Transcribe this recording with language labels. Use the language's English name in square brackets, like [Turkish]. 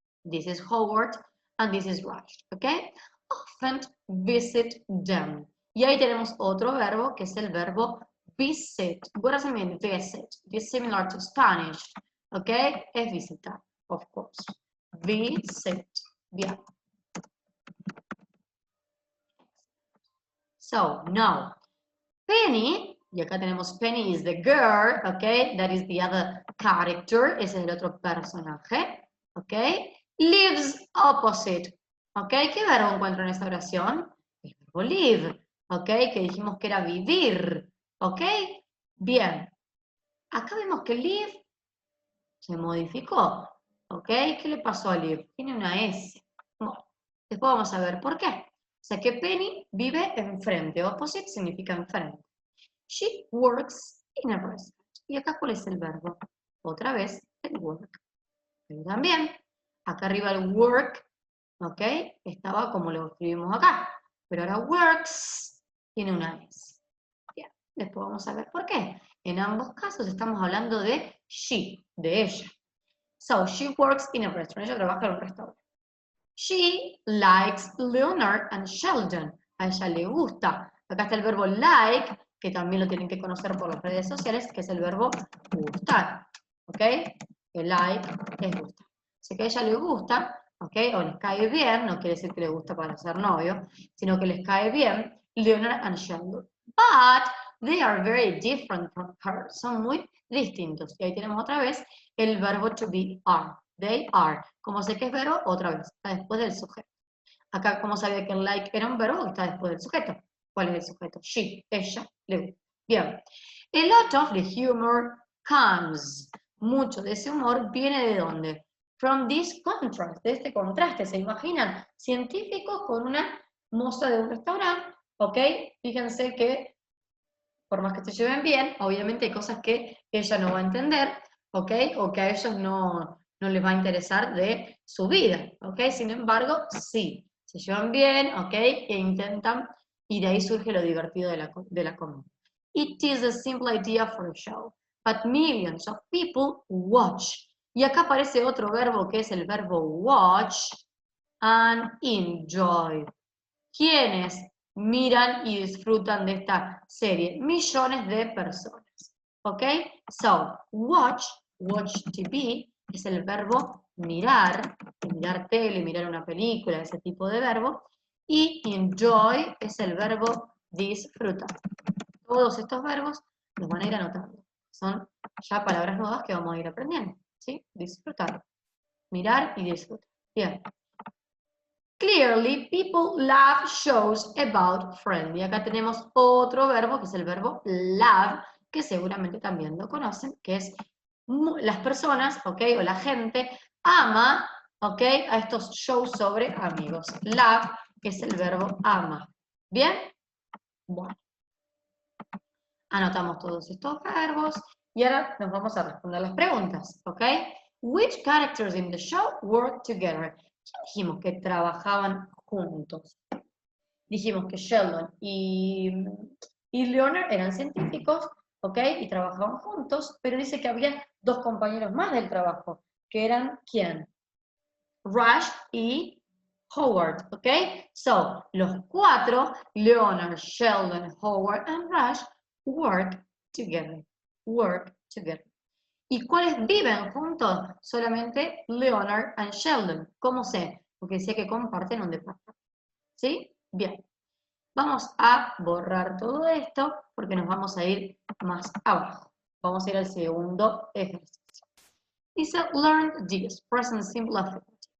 [English] This is Howard and this is Rush. ¿Ok? Often visit them. [Spanish] Y ahí tenemos otro verbo que es el verbo visit. [English] What does it mean, visit? It's similar to Spanish. ¿Ok? [Spanish] Es visitar, [English] of course. [Spanish] Visit. Bien. [English] So, now, Penny, [Spanish] y acá tenemos [English] Penny is the girl, ¿ok? That is the other character, [Spanish] ese es el otro personaje, [English] ¿ok? Lives opposite, [Spanish] ¿ok? ¿Qué verbo encuentro en esta oración? El verbo live, ¿ok? Que dijimos que era vivir, ¿ok? Bien, acá vemos que live se modificó, ¿ok? ¿Qué le pasó a live? Tiene una S. Bueno, después vamos a ver por qué. O sea que Penny vive enfrente, opposite significa enfrente. [English] She works in a restaurant. [Spanish] ¿Y acá cuál es el verbo? Otra vez, el work. Pero también, acá arriba el work, ¿ok? Estaba como lo escribimos acá. Pero ahora works tiene una S. Bien, después vamos a ver por qué. En ambos casos estamos hablando de she, de ella. [English] So, she works in a restaurant. [Spanish] Ella trabaja en un restaurante. [English] She likes Leonard and Sheldon. [Spanish] A ella le gusta. Acá está el verbo like, que también lo tienen que conocer por las redes sociales, que es el verbo gustar, ¿ok? El like es gustar. Así que a ella le gusta, ¿ok? O les cae bien, no quiere decir que le gusta para ser novio, sino que les cae bien Leonard and Sheldon. [English] But they are very different from her. [Spanish] Son muy distintos. Y ahí tenemos otra vez el verbo to be are. They are. Como sé que es verbo, otra vez, está después del sujeto. Acá, como sabía que el like era un verbo, está después del sujeto. ¿Cuál es el sujeto? She, ella, le gusta. Bien. [English] A lot of the humor comes. [Spanish] Mucho de ese humor viene de dónde? [English] From this contrast, [Spanish] de este contraste. ¿Se imaginan? Científicos con una moza de un restaurante, ¿ok? Fíjense que, por más que se lleven bien, obviamente hay cosas que ella no va a entender, ¿ok? O que a ellos no les va a interesar de su vida, ¿ok? Sin embargo, sí, se llevan bien, ¿ok? E intentan, y de ahí surge lo divertido de la comedia. [English] It is a simple idea for a show, but millions of people watch. [Spanish] Y acá aparece otro verbo que es el verbo watch and enjoy. ¿Quiénes miran y disfrutan de esta serie? Millones de personas. ¿Ok? So, watch TV, es el verbo mirar tele, mirar una película, ese tipo de verbo. Y enjoy es el verbo disfrutar. Todos estos verbos los van a ir anotando. Son ya palabras nuevas que vamos a ir aprendiendo. ¿Sí? Disfrutar. Mirar y disfrutar. Bien. [English] Clearly, people love shows about Friends. [Spanish] Y acá tenemos otro verbo, que es el verbo love, que seguramente también lo conocen, que es las personas, ¿ok? O la gente ama, ¿ok? A estos shows sobre amigos. Love es el verbo ama. ¿Bien? Bueno. Anotamos todos estos verbos y ahora nos vamos a responder las preguntas, ¿ok? Which characters in the show work together? ¿Quién dijimos que trabajaban juntos? Dijimos que Sheldon y Leonard eran científicos, ¿ok? Y trabajaban juntos, pero dice que había dos compañeros más del trabajo, que eran, ¿quién? [English] Rush y Howard, ¿ok? So, [Spanish] los cuatro, [English] Leonard, Sheldon, Howard, and Rush, work together. Work together. [Spanish] ¿Y cuáles viven juntos? Solamente Leonard and Sheldon. ¿Cómo sé? Porque sé que comparten un departamento. ¿Sí? Bien. Vamos a borrar todo esto porque nos vamos a ir más abajo. Vamos a ir al segundo ejercicio. [English] Dice, learn this, present simple affirmative.